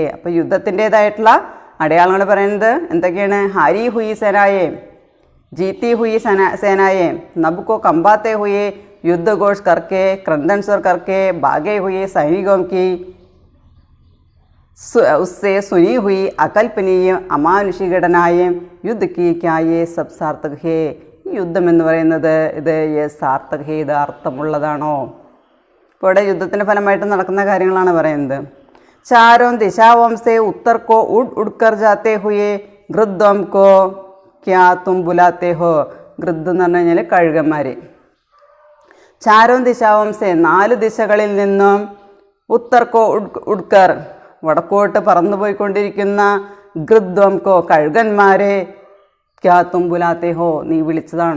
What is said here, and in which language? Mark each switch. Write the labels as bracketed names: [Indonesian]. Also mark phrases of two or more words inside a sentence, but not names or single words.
[Malayalam] അപ്പോൾ യുദ്ധത്തിൻ്റേതായിട്ടുള്ള അടയാളങ്ങൾ പറയുന്നത് എന്തൊക്കെയാണ്? [Hindi] हारी हुई सेनाएं, जीती हुई सेनाएं, नभ को कंपाते हुए युद्ध घोष करके क्रंदन स्वर करके भागे हुए सैनिकों की उससे सुनी हुई अकल्पनीय अमानुषिक घटनाएं युद्ध की क्या ये सब सार्थक है. [Malayalam] ഈ യുദ്ധം എന്ന് പറയുന്നത് ഇത് [Hindi] सार्थक है, [Malayalam] ഇത് അർത്ഥമുള്ളതാണോ? ഇപ്പോൾ ഇവിടെ യുദ്ധത്തിൻ്റെ ഫലമായിട്ട് നടക്കുന്ന കാര്യങ്ങളാണ് പറയുന്നത്. [Hindi] चारों दिशाओं से उत्तर को उड़ उड़कर जाते हुए गिद्धों को क्या तुम बुलाते हो. [Malayalam] ഗൃദ്ധ് എന്ന് പറഞ്ഞു കഴിഞ്ഞാൽ കഴുകന്മാർ. [Hindi] चारों दिशाओं से [Malayalam] 4 ദിശകളിൽ നിന്നും [Hindi] उत्तर को उड़कर [Malayalam] വടക്കോട്ട് പറന്നു പോയിക്കൊണ്ടിരിക്കുന്ന [Hindi] गिद्धों को [Malayalam] കഴുകന്മാരെ [Hindi] क्या तुम बुलाते हो, [Malayalam] നീ വിളിച്ചതാണോ?